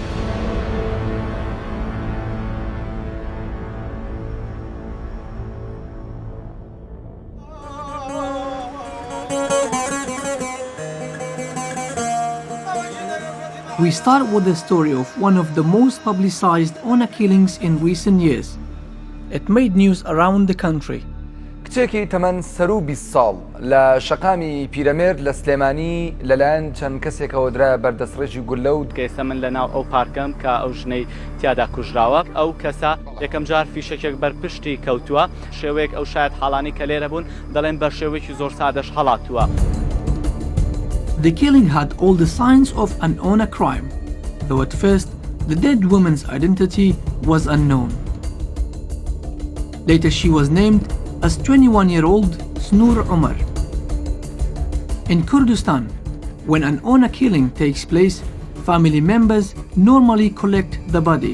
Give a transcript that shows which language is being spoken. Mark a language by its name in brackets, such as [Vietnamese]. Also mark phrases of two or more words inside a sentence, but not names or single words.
[English] We start with the story of one of the most publicized honor killings in recent years. It made news around the country. [Central Kurdish] کچێکی تەمەن سەر و 20 ساڵ لە شەقامی پیرەمێرد لە سلێمانی لەلایەن چەند کەسێکەوە درایە بەردەستڕێژی گولەوت کەسە من لەناو ئەو پارکەم کە ئەو ژنەی تیادا کوژراوە ئەو کەسە یەکەم جار فیشەکێک بەرپشتی کەوتووە شێوەیەک ئەو شاید حاڵانی کە لێرە بوون دەڵێن بە شێوەیەکی زۆر سادەش هەڵاتووە. [English] The killing had all the signs of an honor crime, though at first the dead woman's identity was unknown. Later she was named as 21-year-old Sunwr Omar. In Kurdistan, when an honor killing takes place, family members normally collect the body.